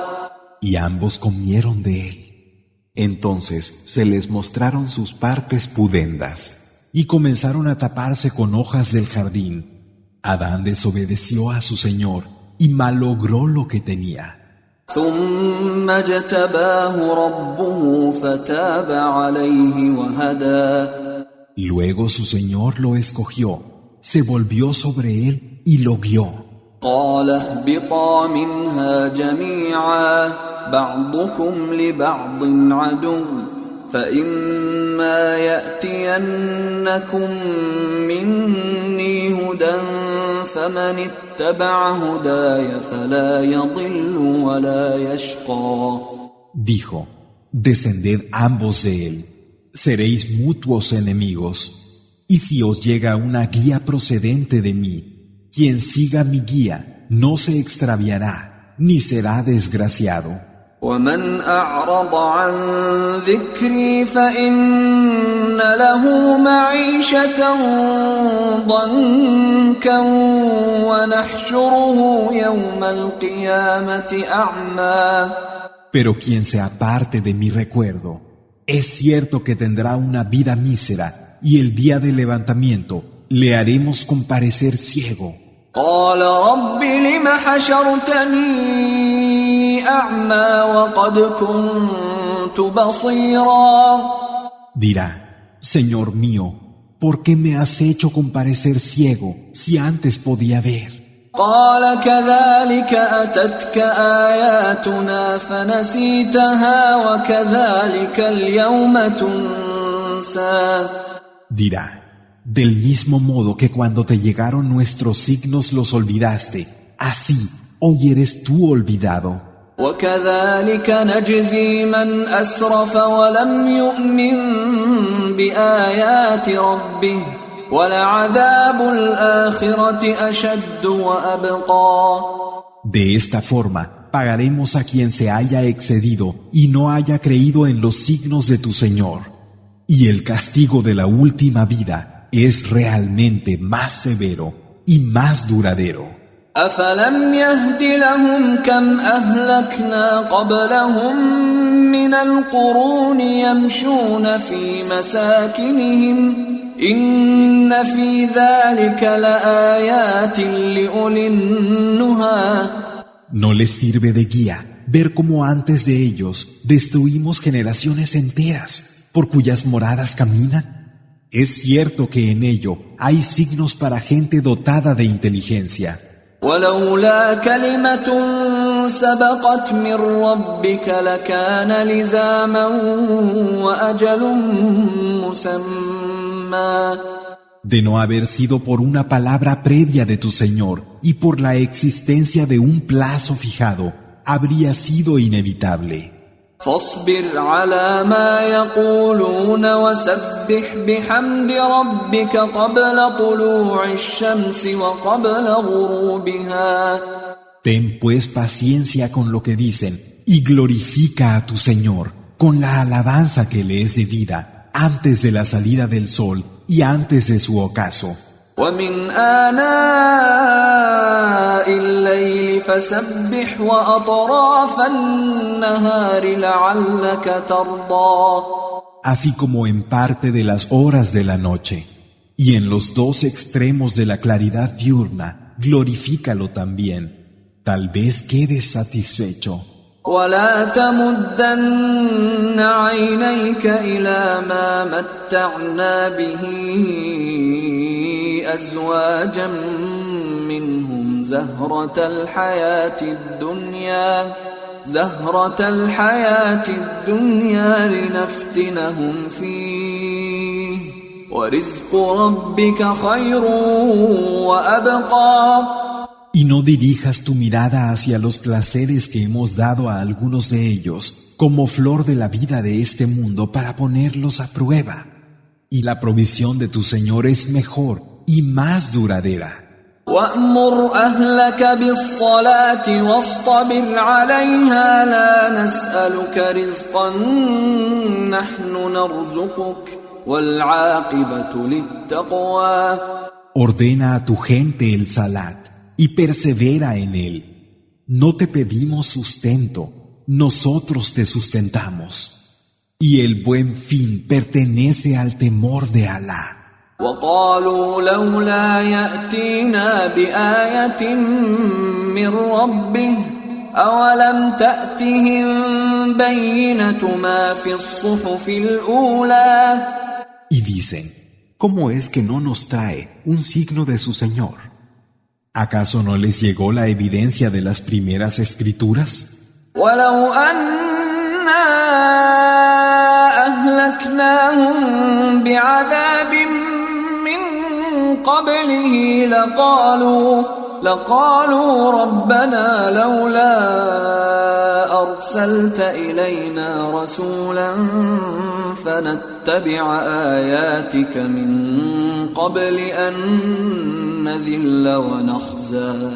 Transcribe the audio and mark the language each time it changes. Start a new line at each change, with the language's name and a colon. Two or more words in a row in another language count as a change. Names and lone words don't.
Spanish: Y ambos comieron de él. Entonces se les mostraron sus partes pudendas y comenzaron a taparse con hojas del jardín. Adán desobedeció a su Señor y malogró lo que tenía.
Arabic: ثم اجتباه ربه فتاب عليه وهدى.
Spanish: Luego su Señor lo escogió, se volvió sobre él y lo guió.
Arabic: قال اهبطا منها جميعا بعضكم لبعض عدو فإما يأتينكم مني هدى فمن اتبع هداي فلا يضل ولا يشقى.
Spanish: Dijo, descended ambos de él, seréis mutuos enemigos, y si os llega una guía procedente de mí, quien siga mi guía no se extraviará, ni será desgraciado.
Arabic: ومن أعرض عن ذكري فإن له معيشة ضنكا ونحشره يوم القيامة أعمى.
Spanish: Pero quien se aparte de mi recuerdo, es cierto que tendrá una vida mísera, y el día del levantamiento le haremos comparecer ciego.
Arabic: قال رب لم حشرتني أعمى وقد كنت بصيرا.
Spanish: Dirá, Señor mío, ¿por qué me has hecho comparecer ciego si antes podía ver?
Arabic: قال كذلك أتتك آياتنا فنسيتها وكذلك اليوم تنسى.
Spanish: Dirá, del mismo modo que cuando te llegaron nuestros signos los olvidaste, así hoy eres tú olvidado.
Arabic: وكذلك نجزي من أسرف ولم يؤمن بآيات ربه ولعذاب الآخرة أشد وأبقى.
Spanish: De esta forma pagaremos a quien se haya excedido y no haya creído en los signos de tu Señor. Y el castigo de la última vida es realmente más severo y más duradero.
Arabic: أفلم يهد لهم كم أهلكنا قبلهم من القرون يمشون في مساكنهم إن في ذلك لآيات لأولي النهى.
Spanish: ¿No les sirve de guía ver cómo antes de ellos destruimos generaciones enteras por cuyas moradas caminan? Es cierto que en ello hay signos para gente dotada de inteligencia.
Arabic: ولولا كلمة سبقت من ربك لكان لزاما وأجل مسمى.
Spanish: De no haber sido por una palabra previa de tu Señor y por la existencia de un plazo fijado, habría sido inevitable.
Arabic: فاصبر على ما يقولون وسبح بحمد ربك قبل طلوع الشمس وقبل غروبها.
Spanish: Ten pues paciencia con lo que dicen y glorifica a tu Señor con la alabanza que le es debida antes de la salida del sol y antes de su ocaso.
Arabic: ومن آناء الليل فسبح وأطراف النهار لعلك ترضى.
Spanish: Así como en parte de las horas de la noche y en los dos extremos de la claridad diurna, glorifícalo también. Tal vez quedes satisfecho.
Arabic: ولا تمدن عينيك إلى ما متعنا به أزواجا منهم زهرة الحياة الدنيا لنفتنهم فيه ورزق ربك خير وأبقى.
Spanish: Y no dirijas tu mirada hacia los placeres que hemos dado a algunos de ellos como flor de la vida de este mundo para ponerlos a prueba. Y la provisión de tu Señor es mejor y más duradera.
Arabic: وَأْمُرْ أَهْلَكَ بِالصَّلَاةِ وَاصْطَبِرْ عَلَيْهَا لَا نَسْأَلُكَ رِزْقًا نَحْنُ نَرْزُقُكَ وَالْعَاقِبَةُ لِلتَّقْوَى.
Spanish: Ordena a tu gente el salat y persevera en él. No te pedimos sustento, nosotros te sustentamos. Y el buen fin pertenece al temor de Alá.
Arabic: وقالوا لولا يأتينا بآية من ربه أولم تأتهم بينة ما في الصحف الأولى.
Spanish: Y dicen, ¿cómo es que no nos trae un signo de su Señor? ¿Acaso no les llegó la evidencia de las primeras escrituras?
Arabic: ولو أنا أهلكناهم بعذاب من قبله لقالوا ربنا لولا أرسلت إلينا رسولا فنتبع آياتك من قبل أن نذل ونخزى.